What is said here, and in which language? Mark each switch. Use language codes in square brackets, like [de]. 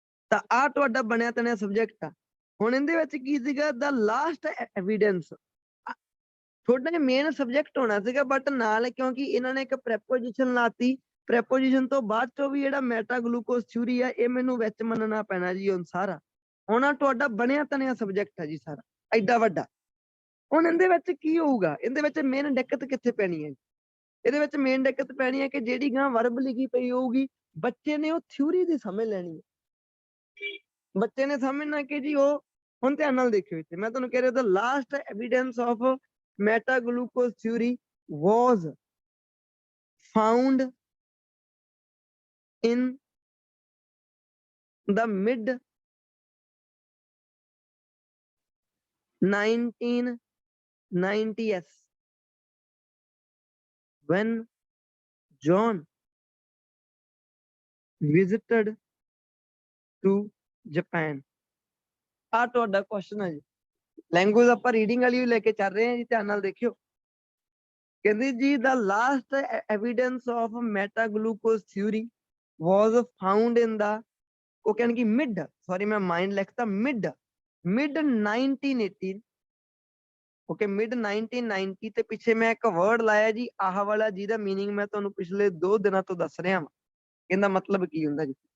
[pa] ਤਾਂ ਆਹ ਤੁਹਾਡਾ ਬਣਿਆ ਤਣਿਆ ਸਬਜੈਕਟ ਆ। ਹੁਣ ਇਹਦੇ ਵਿੱਚ ਕੀ ਸੀਗਾ, ਦਾ ਲਾਸਟ ਐਵੀਡੈਂਸ ਤੁਹਾਡਾ ਮੇਨ ਸਬਜੈਕਟ ਹੋਣਾ ਸੀਗਾ, ਬਟ ਨਾਲ ਕਿਉਂਕਿ ਇਹਨਾਂ ਨੇ ਇੱਕ ਪ੍ਰੈਪੋਜੀਸ਼ਨ ਲਾਤੀ, ਪ੍ਰੈਪੋਜੀਸ਼ਨ ਤੋਂ ਬਾਅਦ ਚੋਂ ਵੀ ਜਿਹੜਾ ਮੈਟਾ ਗਲੂਕੋਜ਼ ਥਿਊਰੀ ਆ ਇਹ ਮੈਨੂੰ ਵਿੱਚ ਮੰਨਣਾ ਪੈਣਾ ਜੀ। ਹੁਣ ਸਾਰਾ ਹੁਣ ਤੁਹਾਡਾ ਬਣਿਆ ਤਣਿਆ ਸਬਜੈਕਟ ਆ ਜੀ ਸਾਰਾ ਐਡਾ ਵੱਡਾ। ਹੁਣ ਇਹਦੇ ਵਿੱਚ ਕੀ ਹੋਊਗਾ, ਇਹਦੇ ਵਿੱਚ ਮੇਨ ਦਿੱਕਤ ਕਿੱਥੇ ਪੈਣੀ ਹੈ, ਇਹਦੇ ਵਿੱਚ ਮੇਨ ਦਿੱਕਤ ਪੈਣੀ ਹੈ ਕਿ ਜਿਹੜੀ ਗਾਂ verb ਲਿਖੀ ਪਈ ਹੋਊਗੀ, ਬੱਚੇ ਨੇ ਉਹ ਥਿਊਰੀ ਦੀ ਸਮਝ ਲੈਣੀ ਹੈ। ਬੱਚੇ ਨੇ ਸਮਝਣਾ ਕਿ ਜੀ ਉਹ, ਹੁਣ ਧਿਆਨ ਨਾਲ ਦੇਖਿਓ ਇੱਥੇ ਮੈਂ ਤੁਹਾਨੂੰ ਕਹਿ ਰਿਹਾ, [en] the last evidence of meta glucose theory was found in the mid 1990s when John visited to Japan। [pa] ਆ ਤੁਹਾਡਾ ਕੁਐਸਚਨ ਹੈ ਜੀ। ਲੈਂਗੁਏਜ ਆਪਾਂ ਰੀਡਿੰਗ ਵਾਲੀ ਲੈ ਕੇ ਚੱਲ ਰਹੇ ਹਾਂ ਜੀ, ਧਿਆਨ ਨਾਲ ਦੇਖਿਓ। ਕਹਿੰਦੇ ਜੀ ਦਾ last evidence of meta glucose theory was found ਇਨ ਦਾ, ਉਹ ਕਹਿੰਦੇ ਕਿ ਮੈਂ ਮਾਈਂਡ ਲਿਖਤਾ ਮਿਡ 1918, ਓਕੇ ਮਿਡ 1990 ਤੇ ਪਿੱਛੇ ਮੈਂ ਇੱਕ ਵਰਡ ਲਾਇਆ ਜੀ ਆਹ ਵਾਲਾ, ਜਿਹਦਾ ਮੀਨਿੰਗ ਮੈਂ ਤੁਹਾਨੂੰ ਪਿਛਲੇ 2 ਦਿਨਾਂ ਤੋਂ ਦੱਸ ਰਿਹਾ ਵਾਂ, ਇਹਦਾ ਮਤਲਬ ਕੀ ਹੁੰਦਾ ਜੀ।